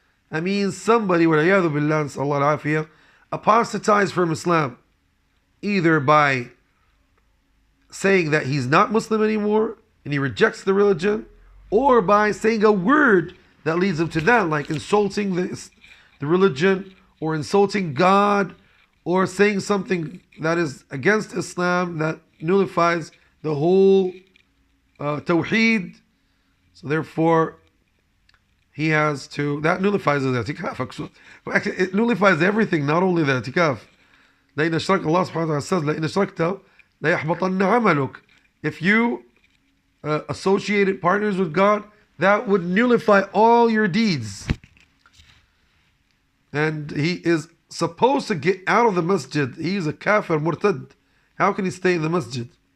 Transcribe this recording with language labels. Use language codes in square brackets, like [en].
[en] That means somebody, [ar] وَالْعِيَاذُ بِاللَّهِ, [en] Allah al-afiyah, apostatized from Islam, either by saying that he's not Muslim anymore and he rejects the religion, or by saying a word that leads him to that, like insulting the religion, or insulting God, or saying something that is against Islam that nullifies the whole tawheed. So therefore, he has to, that nullifies the i'tikaf. Actually, it nullifies everything, not only the i'tikaf. [ar] لَإِنَّ اشْتَرَكَ, Allah subhanahu wa ta'ala [en] says, [ar] لَإِنَّ اشْتَرَكْتَ لَيَحْبَطَنَّ عَمَلُكَ. [en] If you associated partners with God, that would nullify all your deeds. And he is supposed to get out of the masjid. He is a kafir, murtad. How can he stay in the masjid?